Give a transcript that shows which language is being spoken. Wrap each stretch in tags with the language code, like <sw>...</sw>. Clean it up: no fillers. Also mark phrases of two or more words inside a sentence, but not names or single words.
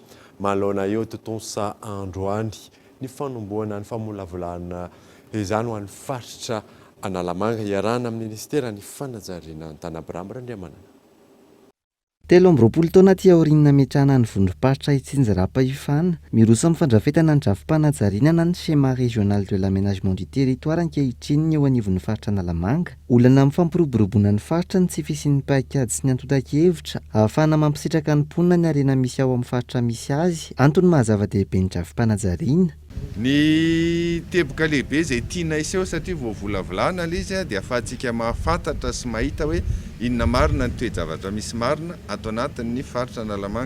<mg>Manoloana eo totonsa androany ny fanomboana ny famolavolana izany ho an'ny faritra Analamanga iarahana amin'ny ministera ny fanajariana Antanabirambra Andriamanana. 20 taona ty aoriana metrahana ny vondrom-paritra Itsinjarapa Ifana, miroso amin'ny fandrafetana ny drafim-panajariana na ny</mg> <fr>schéma régional de l'aménagement du territoire</fr> <mg>ankehitriny ny eo anivon'ny faritra Analamanga. Olana amin'ny fampiroboroboana ny faritra ny tsy fisian'ny paikady sy ny antota-kevitra ahafahana mampisitraka ny mponina ny arena misy ao amin'ny faritra misy azy antony mahazava-dehibe ny drafim-panajariana. Ny teboka lehibe izay tiana iseho satria voavolavolana ilay izy dia ahafahantsika mahafantatra sy mahita hoe inona marina ny toe-javatra misy marina ato anatin'ny faritra Analamanga.</mg>